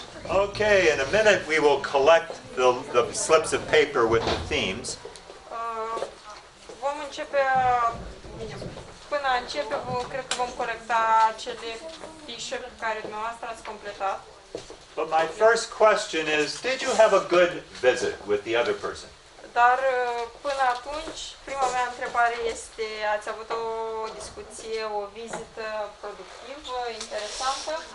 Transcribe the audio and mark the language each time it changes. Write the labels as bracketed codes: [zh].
[en] Okay, in a minute we will collect the slips of paper with the themes. [ro] Vom începe, bine, până a începe, cred că vom colecta cele fișe pe care dumneavoastră ați completat. [en] But my first question is, did you have a good visit with the other person? [ro] Dar până atunci, prima mea întrebare este, ați avut o discuție, o vizită productivă, interesantă?